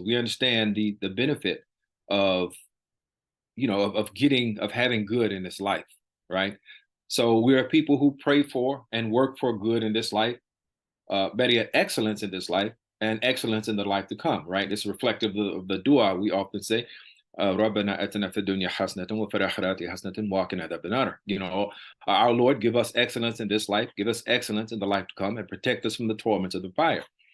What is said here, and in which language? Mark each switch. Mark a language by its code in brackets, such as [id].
[en] We understand the benefit of having good in this life, right? So we are people who pray for and work for good in this life, better yet, excellence in this life and excellence in the life to come, right? It's reflective of the dua we often say, [ar] رَبَّنَا أَتِنَا فِي الدُّنْيَا حَسَنَةً وَفِي الْآخِرَةِ حَسَنَةً وَقِنَا عَذَابَ النَّارِ. [en] Our Lord, give us excellence in this life, give us excellence in the life to come, and protect us from the torments of the fire.